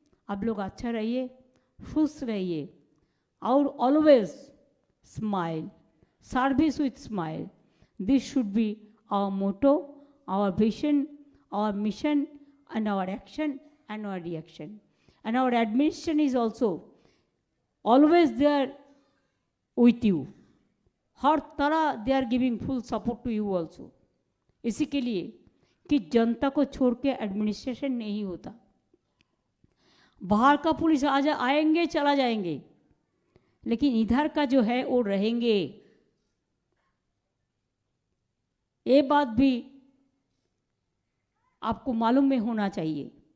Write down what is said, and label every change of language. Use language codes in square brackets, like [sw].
[hi] आप लोग अच्छा रहिए, खुश रहिए और [en] Always smile, service with smile. This should be our motto, our vision, our mission and our action and our reaction. And our administration is also always there with you. [hi] हर तरह [en] they are giving full support to you also. [hi] इसी के लिए कि जनता को छोड़ के administration नहीं होता। बाहर का पुलिस आएंगे चला जाएंगे, लेकिन इधर का जो है वो रहेंगे। ये बात भी आपको मालूम में होना चाहिए।